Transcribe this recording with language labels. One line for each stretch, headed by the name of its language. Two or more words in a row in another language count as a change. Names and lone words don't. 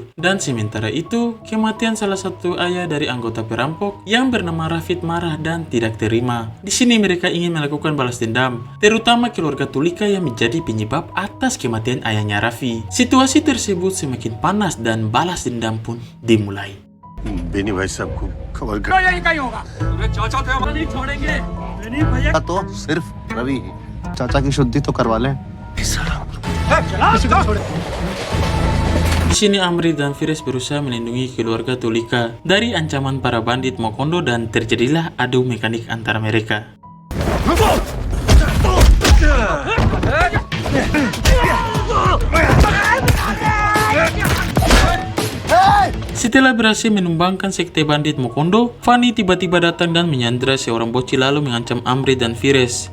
Indonesian: Dan sementara itu, kematian salah satu ayah dari anggota perampok yang bernama Rafid marah dan tidak terima. Di sini mereka ingin melakukan balas dendam, terutama keluarga Tulika yang menjadi penyebab atas kematian ayahnya Raffi. Situasi tersebut semakin panas dan balas dendam pun dimulai.
Hindi: बेनी भाई साहब को खबर कर तो सिर्फ रवि ही चाचा की शुद्धि तो करवा लें
Indonesian: Di sini Amrit dan Fires berusaha melindungi keluarga Tulika dari ancaman para bandit Mokondo dan terjadilah adu mekanik antara mereka. Setelah berhasil menumbangkan sekte bandit Mokondo, Fanny tiba-tiba datang dan menyandra seorang bocil lalu mengancam Amrit dan Fires.